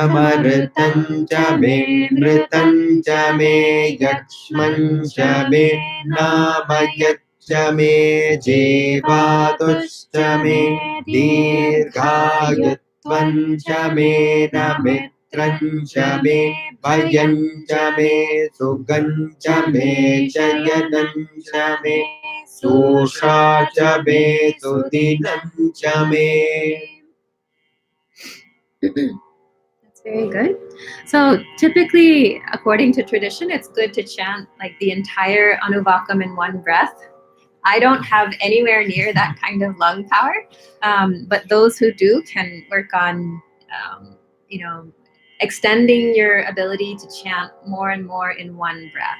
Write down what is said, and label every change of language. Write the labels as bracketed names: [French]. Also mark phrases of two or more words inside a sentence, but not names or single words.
[Sanskrit] चमर्तञ्च मे मृतञ्च मे यक्ष्मञ्च मे नामयच्च मे जीवातुश्च मे दीर्घायुत्वञ्च मे नमित्रञ्च मे भयञ्च मे सुगञ्च मे शयनञ्च मे सूषा च मे सुदिनं च मे. [English] That's very good. So typically, according to tradition, it's good to chant like the entire Anuvakam in one breath. I don't have anywhere near that kind of lung power, but those who do can work on, you know, extending your ability to chant more and more in one breath.